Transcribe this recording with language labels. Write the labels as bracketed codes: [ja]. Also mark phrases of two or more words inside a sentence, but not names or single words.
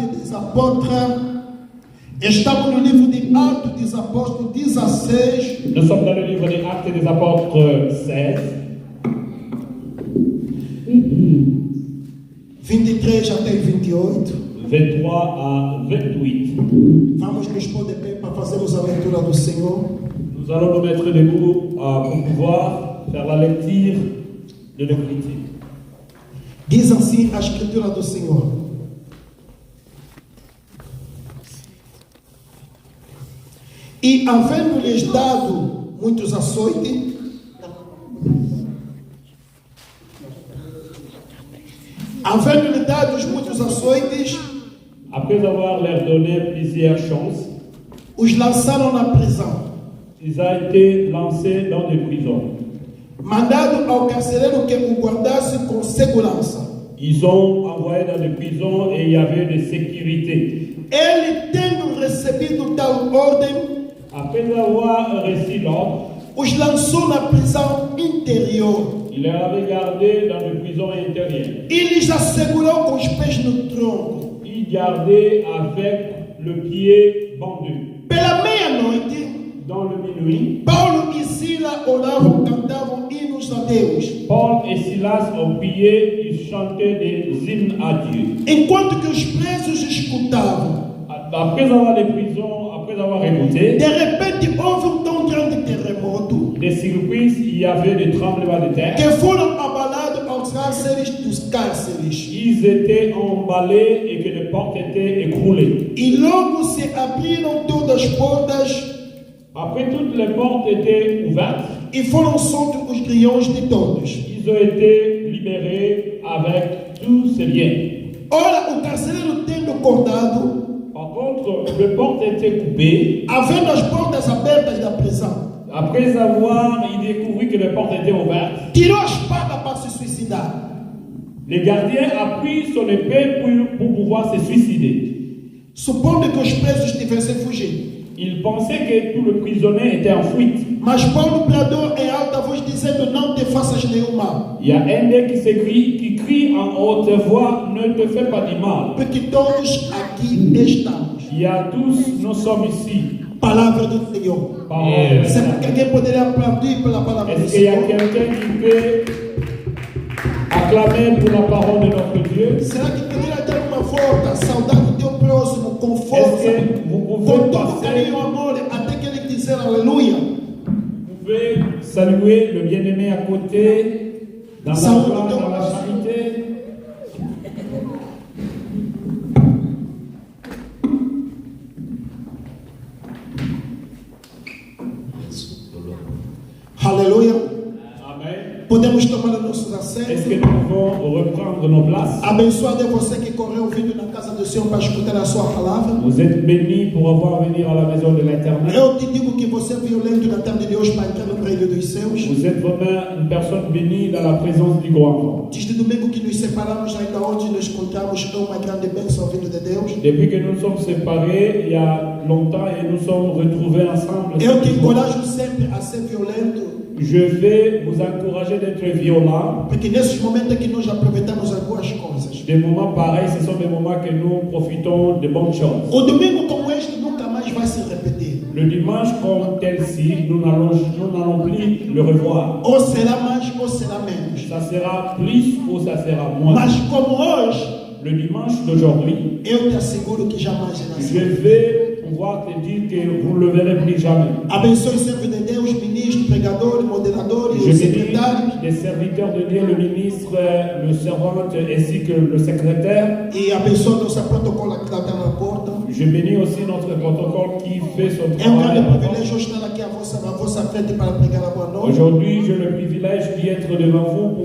[pt] dos Apóstolos. Estamos no livro de Atos dos Apóstolos 16. [fr] Nous sommes dans le livre des Actes des Apôtres 16, [pt] 23 até 28. [fr] 23 à 28. [pt] Vamos nos pôr de pé para fazermos a leitura do Senhor. [fr] Nous allons nous mettre debout pour pouvoir faire la lecture de l'Écriture. [pt] Diz assim a Escritura do Senhor. E havendo-lhes dado muitos açoites, havendo-lhes dado muitos açoites, [fr] Après avoir leur donné plusieurs chances, [pt] os lançaram na prisão, [fr] ils ont été lancés dans des prisons. [pt] mandado ao carcereiro que o guardasse com segurança. [fr] Ils ont envoyé dans des prisons et il y avait des sécurités. [pt] Ele, tendo recebido tal ordem, [fr] Après avoir reçu l'ordre, [pt] os lançou na prisão interior [fr] il les avait gardés dans des prisons intérieures. [pt] e lhes assegurou com os pés no tronco. [fr] Il gardait avec le pied pendu. [pt] Pela meia-noite, [fr] Dans le minuit, [pt] Paulo e Sila oravam, cantavam hinos a Deus, [fr] Paul et Silas ont prié, ils chantaient des hymnes à Dieu. [pt] enquanto que os presos escutavam. [fr] Après avoir les prisons, après avoir écouté, [pt] De repente houve tão grande terremoto [fr] des surprises, il y avait des tremblements de terre. [pt] que foram abalados aos cárceres dos cárceres. [fr] Ils étaient emballés et que les portes étaient écroulées. [pt] E logo se abriram todas as portas [fr] Après, toutes les portes étaient ouvertes. [pt] e foram soltos os grilhões de todos. [fr] Ils ont été libérés avec tous ces biens. [pt] Ora, o carcereiro tendo acordado, [fr] Par contre, les portes étaient coupées. [pt] havendo as portas abertas da prisão, [fr] Après avoir, il découvrit que les portes étaient ouvertes. [pt] tirou a espada para se suicidar. [fr] Le gardien a pris son épée pour pouvoir se suicider. [pt] Supondo que os presos tivessem fugido. [fr] Il pensait que tout le prisonnier était en fuite. [pt] Mas Paulo bradou em alta voz, dizendo: Não te faças nenhum mal, [fr] Il y a un d'eux qui crie en haute voix, ne te fais pas du mal. [pt] porque todos aqui estamos. [fr] Il y a tous, nous sommes ici. [pt] Palavra do Senhor. [fr] Parole. [pt] Será que alguém poderia aplaudir pela palavra do [fr] Est-ce qu'il y a [pt] Senhor? [fr] quelqu'un qui peut acclamer pour la parole de notre Dieu? [pt] Será que poderia ter uma volta, saudade do teu próximo, com força, [fr] Est-ce que vous [pt] com [fr] pouvez [pt] todo [fr] passer, [pt] carinho e amor, até que ele dizer aleluia? [fr] vous pouvez saluer le bien-aimé à côté, dans la joie, dans la charité? [pt] Aleluia. [fr] Amen. [pt] Podemos tomar os nossos [fr] Est-ce que [pt] assentos. [fr] nous pouvons reprendre nos places? [pt] Abençoado é você que correu ouvindo na casa do Senhor para escutar a sua palavra. [fr] Vous êtes bénis pour avoir venir à la maison de l'Éternel. [pt] Eu te digo que você é violento na tarde de hoje para entrar no reino dos céus. [fr] Vous êtes vraiment une personne bénie dans la présence du grand roi. [pt] Desde domingo que nos separamos, ainda onde nos encontramos, é uma grande bênção vindo de Deus. [fr] Depuis que nous sommes séparés, il y a longtemps, et nous sommes retrouvés ensemble. [pt] Eu te encorajo sempre a ser violento, [fr] Je vais vous encourager d'être violents. [pt] porque nesses momentos é que nós aproveitamos algumas coisas. [fr] Des moments pareils, ce sont des moments que nous profitons de bonnes choses. [pt] O domingo como este nunca mais vai se repetir. [fr] Le dimanche comme tel-ci, nous n'allons plus le revoir. [pt] Ou será mais ou será menos. [fr] Ça sera plus ou ça sera moins. [pt] Mas como hoje, [fr] Le dimanche d'aujourd'hui, [pt] eu te asseguro que jamais será [fr] je [pt] assim. [fr] vais pouvoir te dire que vous ne le verrez plus jamais. [pt] Abençoe o servo de Deus, ministro, pregador, moderador e [fr] Je [pt] o [fr] bénis [pt] secretário. [fr] les serviteurs de Dieu, le ministre, le servant ainsi que le secrétaire. [pt] E abençoe nosso protocolo que está na porta. [fr] Je bénis aussi notre protocole qui fait son [pt] É um [fr] travail. [pt] grande privilégio estar aqui à vossa frente para pregar a boa noite. [fr] Aujourd'hui, j'ai le privilège d'y être devant vous pour